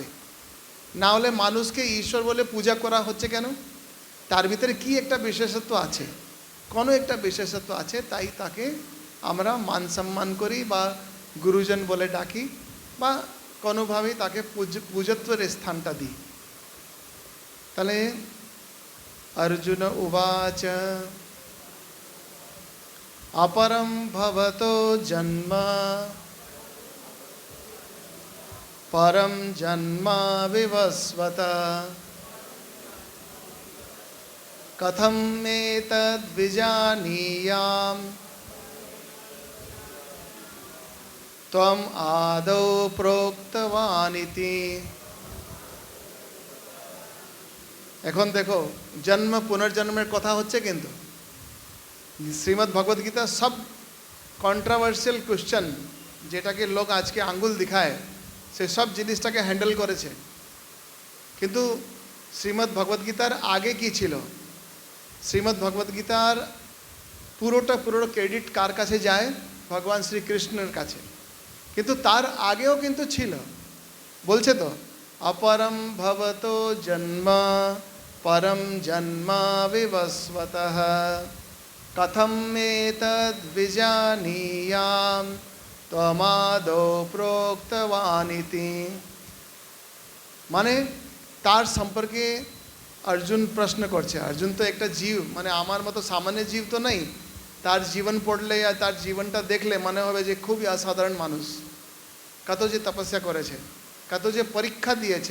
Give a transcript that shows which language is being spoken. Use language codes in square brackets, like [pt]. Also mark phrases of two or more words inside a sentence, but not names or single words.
[bn] না হলে মানুষকে ঈশ্বর বলে পূজা করা হচ্ছে কেন? তার ভিতরে কি একটা বিশেষত্ব আছে, কোনো একটা বিশেষত্ব আছে, তাই তাকে আমরা মান সম্মান করি বা গুরুজন বলে ডাকি বা কোনোভাবেই তাকে পূজত্বের স্থানটা দিই। [sa] তাহলে अर्जुन उवाच अपरं भवतो जन्म परं जन्म विवस्वत कथं एतद्विजानीयाम् त्वम् आदौ प्रोक्तवानिति। [bn] এখন দেখো, জন্ম পুনর্জন্মের কথা হচ্ছে, কিন্তু শ্রীমদ্ ভগবদ গীতা সব [en] controversial question [bn] যেটাকে লোক আজকে আঙ্গুল দিখায়, সে সব জিনিসটাকে হ্যান্ডেল করেছে। কিন্তু শ্রীমদ্ ভগবদ গীতার আগে কি ছিল? শ্রীমদ্ ভগবদ গীতার পুরো ক্রেডিট কার কাছে যায়? ভগবান শ্রীকৃষ্ণের কাছে। কিন্তু তার আগেও কিন্তু ছিল, বলছে তো [sa] अपरं भवतो जन्म परं जन्म विवस्वतः कथं एतद्विजानीयां त्वमादौ प्रोक्तवानिति। [bn] মানে তার সম্পর্কে অর্জুন প্রশ্ন করছে। অর্জুন তো একটা জীব, মানে আমার মতো সামান্য জীব তো নেই। তার জীবন পড়লে আর তার জীবনটা দেখলে মনে হবে যে খুবই অসাধারণ মানুষ, কত যে তপস্যা করেছে, কত যে পরীক্ষা দিয়েছে।